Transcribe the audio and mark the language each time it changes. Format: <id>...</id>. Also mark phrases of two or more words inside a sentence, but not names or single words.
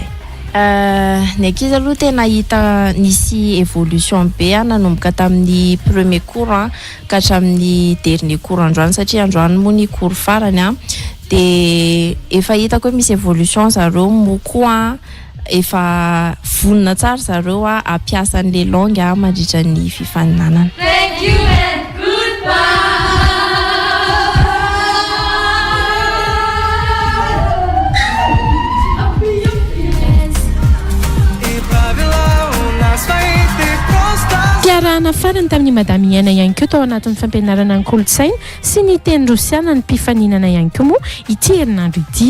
<mg>Ny ankizy aloha tena hita nisy évolution be nanomboka tamin'ny</mg> <fr>premier cours</fr> <mg>ka hatramin'ny</mg> <fr>dernier cours</fr> <mg>androany satria androany moa ny cours farany dia efa hitako hoe misy évolution zareo moa koa efa vonona tsara zareo ampiasa an'</mg> <fr>le langue</fr> <mg>mandritra ny fifaninanana.</mg> <en>Thank you and goodbye.</en> <mg>Piarahana farany tamin'ny madame Iana ihany koa tao anatin'ny fampianarana ny kolontsaina sy ny teny rosiana ny mpifaninana ihany koa moa ity herinandro ity.</mg>